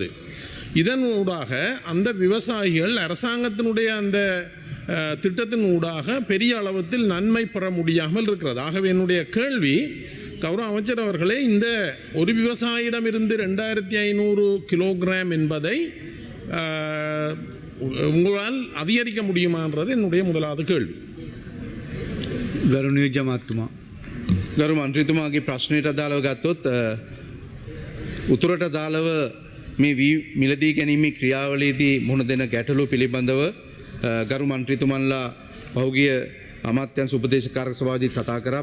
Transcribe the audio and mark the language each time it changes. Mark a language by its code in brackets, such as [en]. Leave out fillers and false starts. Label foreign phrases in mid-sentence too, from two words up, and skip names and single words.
[ta] இதனூடாக அந்த விவசாயிகள் அரசாங்கத்தினுடைய அந்த திட்டத்தின் ஊடாக பெரிய அளவில் நன்மை பெற முடியாமல் இருக்கிறது. ஆகவே என்னுடைய கேள்வி, கௌரவ அமைச்சர் அவர்களே, இந்த ஒரு விவசாயியிடமிருந்து 2500 கிலோகிராம் என்பதை உங்களால் அதிகரிக்க முடியுமான்றது என்னுடைய முதலாவது கேள்வி. [si] ගරු නියෝජ්‍ය මහත්මයා, ගරු මන්ත්‍රීතුමාගේ ප්‍රශ්නයට අදාළව ගත්තොත් උතුරට අදාළව මේ මිලදී ගැනීමේ ක්‍රියාවලියේදී මුහුණ දෙන ගැටලු පිළිබඳව ගරු මන්ත්‍රීතුමන්ලා පහුගිය අමාත්‍යංශ උපදේශකාරක සභාවේදී කතා කරා.